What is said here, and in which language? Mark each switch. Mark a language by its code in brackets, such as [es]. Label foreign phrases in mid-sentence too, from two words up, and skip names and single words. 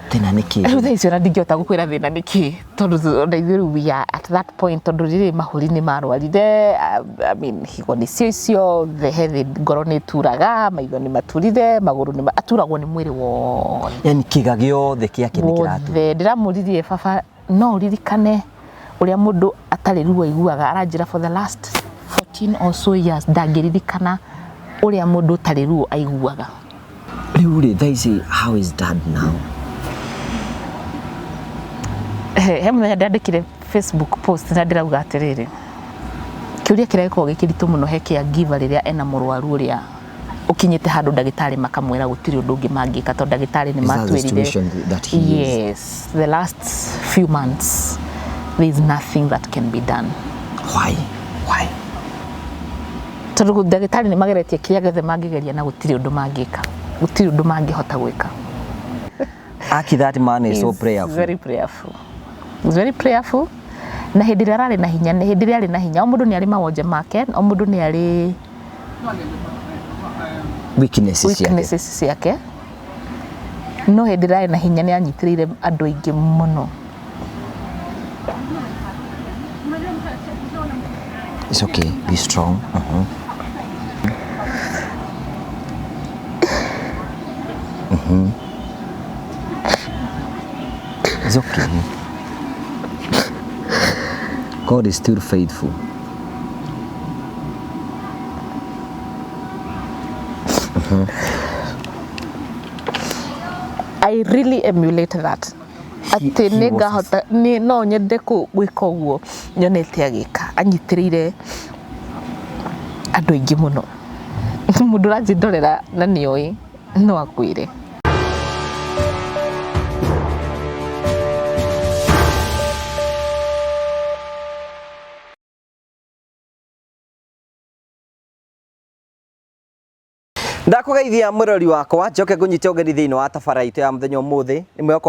[ki] thina niki tha icio na ndingĩhota gũkwĩra thĩna nĩkĩ tondũ ithuĩ [en] we are at that point [ki] tondũ rĩrĩ mahũri nĩ marwarire. [en] I mean [ki] higo nĩcio icio ngoro nĩ turaga, maitho nĩ maturire, magũrũ nĩ aturagwo nĩ mwĩrĩ wothe, yani kĩga gĩothe kĩake nĩ kĩratu. Ndĩramũririe baba no ũririkane ũrĩa mũndũ atarĩ ruo aiguaga, aranjĩra [en] for the last 14 or so years [ki] ndangĩririkana ũrĩa mũndũ ũtarĩ ruo aiguaga. Rĩu rĩ thaa ici [en] how is dad now? [ki] He mũthenya ndandĩkire Facebook post na ndĩrauga atĩrĩrĩ, kĩũria kĩrĩa gĩkoragwo gĩkĩritũ mũno he caregiver rĩrĩa ena mũrwaru ũrĩa ũkinyĩte handũ ndagĩtarĩ makamwĩra gũtirĩ ũndũ ũngĩ mangĩka tondũ ndagĩtarĩ nĩ matwĩrire [en] yes the last few months there is nothing that can be done. [ki] Why? Tondũ ndagĩtarĩ nĩ mageretie kĩrĩa gĩothe mangĩgeria na gũtirĩ ũndũ mangĩka, gũtirĩ ũndũ mangĩhota gwĩka. [en] Aki that man is so prayerful. Very prayerful. He's very prayerful. [ki] Na hĩndĩ ĩrĩa ararĩ na hinya, hĩndĩ ĩrĩa arĩ na hinya, o mũndũ nĩ arĩ mawonje make, o mũndũ nĩ arĩ weaknesses ciake. No hĩndĩ ĩrĩa arĩ na hinya nĩ anyitĩrĩire andũ aingĩ mũno. [en] It's okay, be strong. It's okay. God is still faithful. I really emulate that. [ki] Atĩ nĩ ngahota no nyende gwĩka ũguo nyonete agĩka, anyitĩrĩire andũ aingĩ mũno. Mũndũ ũranjĩndorera na nĩoĩ no akwĩre. Ndakugeithia murori wakwa njoke ngunyite ũgeni thĩinĩ wa tabaraitu ya mũthenya ũmũthĩ nĩ mwako